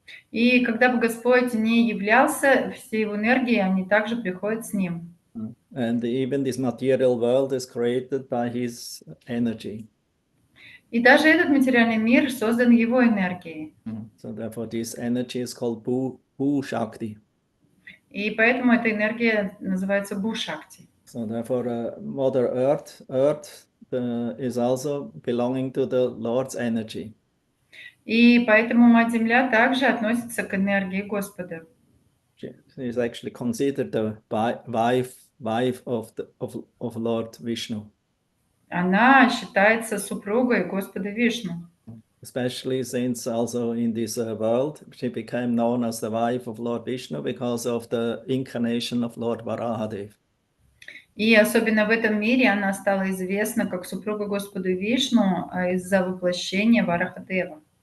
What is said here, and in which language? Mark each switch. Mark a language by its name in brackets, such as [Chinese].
[Russian] И когда бы Господь не являлся, все Его энергии, они также приходят с Ним. [English] And even this material world is created by His energy. [Russian] И даже этот материальный мир создан Его энергией. [English] So therefore, this energy is called Bhu Shakti. [Russian] И поэтому эта энергия называется Бу-шакти. [English] So therefore, Mother Earth is also belonging to the Lord's energy. [Russian] И поэтому Мать-Земля также относится к энергии Господа. [English] She is actually considered the wife of Lord Vishnu. [Russian] Она считается супругой Господа Вишну. [English] Especially since also in this world, she became known as the wife of Lord Vishnu because of the incarnation of Lord Varahadev. [Russian] И особенно в этом мире она стала известна как супруга Господа Вишну из-за воплощения Варахадева.